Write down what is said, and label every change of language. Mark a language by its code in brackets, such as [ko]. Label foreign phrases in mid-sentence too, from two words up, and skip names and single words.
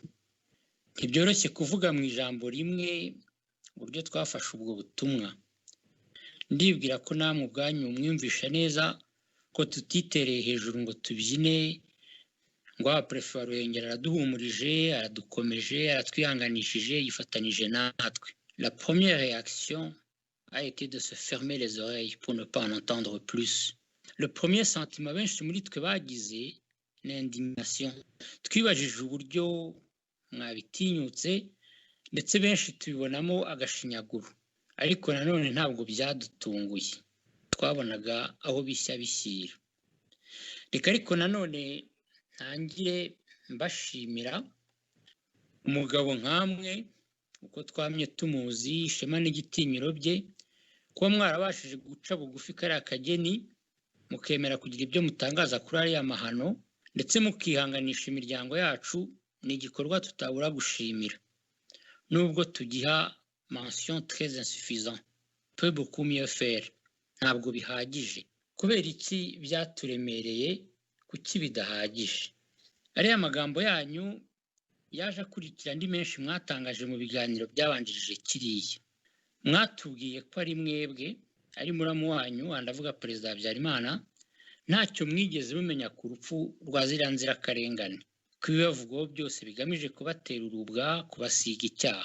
[rw] Ntibyoroshye kuvuga mu ijambo rimwe uburyo twafashe ubwo butumwa. Ndibwira ko namwe ubwanyu mwumvisha neza ko tutitereye hejuru ngo tubyine, ngo abaprefe wa Ruhengeri araduhumurije, aradukomeje, aratwihanganishije, yifatanije natwe. [fr] La première réaction a été de se fermer les oreilles pour ne pas en entendre plus. Le premier sentiment [rw] benshi muri twe bagize ni indignation. Twibajije uburyo mwabitinyutse, ndetse benshi tubibonamo agashinyaguro. Ariko nanone ntabwo byadutunguye, twabonaga aho bishya bishyira. Reka ariko nanone ntangire mbashimira umugabo nkamwe, uko twamye tumuzi, ishema n'igitinyiro bye, kuba mwarabashije guca bugufi kariya kageni, mukemera kugira ibyo mutangaza kuri ariya mahano, ndetse mukihanganisha imiryango yacu, ni igikorwa tutabura gushimira. Nubwo tugiha [fr] mention très insuffisant, peut beaucoup mieux faire, [rw] ntabwo bihagije. Kubera iki byaturemereye, kuki bidahagije? Ariya magambo yanyu yaje akurikira andi menshi mwatangaje mu biganiro byabanjirije kiriya. Mwatubwiye ko ari mwebwe, ari muramu wanyu, ndavuga Perezida Habyarimana, ntacyo mwigeze mumenya ku rupfu rwa ziriya nzirakarengane, ko ibibavugwaho byose bigamije kubatera urubwa, kubasiga icyaha.